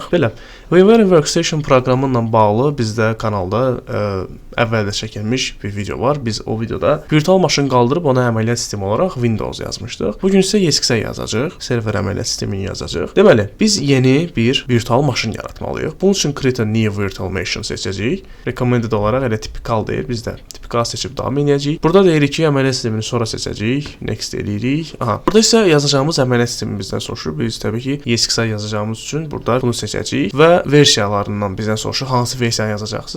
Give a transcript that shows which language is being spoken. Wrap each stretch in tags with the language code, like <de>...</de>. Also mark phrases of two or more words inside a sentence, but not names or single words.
<az>Belə, VMware'in Workstation proqramı ilə bağlı bizdə kanalda əvvəldə çəkilmiş bir video var. Biz o videoda virtual maşın qaldırıb ona əməliyyat sistemi olaraq Windows yazmışdıq. Bugün isə ESXi yazacağıq. Server əməliyyat sistemini yazacağıq. Deməli, biz yeni bir virtual maşın yaratmalıyıq. Bunun üçün</az> <en>create a new virtual machine</en> <az>seçəcəyik. Recommended olaraq elə tipikal deyil. Biz də tipikal seçib davam edəcəyik. Burada deyirik ki, əməliyyat sistemini sonra seçəcəyik. Next eləyirik. Burada isə yazacağımız əməliyyat sistemi bizdən soruşur. Biz təbii ki, ESXi yazacağımız üçün burada bunu seçəcəyik və versiyalarından bizdən soruşur. Hansı versiyanı yazacaqsınız?</az>